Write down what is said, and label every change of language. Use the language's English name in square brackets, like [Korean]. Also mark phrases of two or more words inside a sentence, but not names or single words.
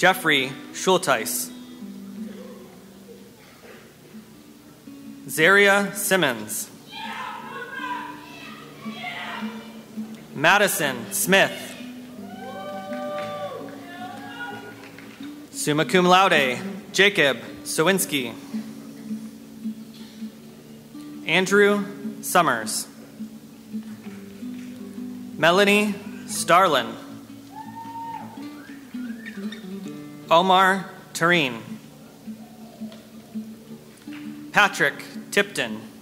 [English] Jeffrey Schulteis. Zaria Simmons. Madison Smith. [Latin] Summa cum laude, [English] Jacob Sowinski. Andrew Summers. Melanie Starlin. Omar Tureen. Patrick Tipton.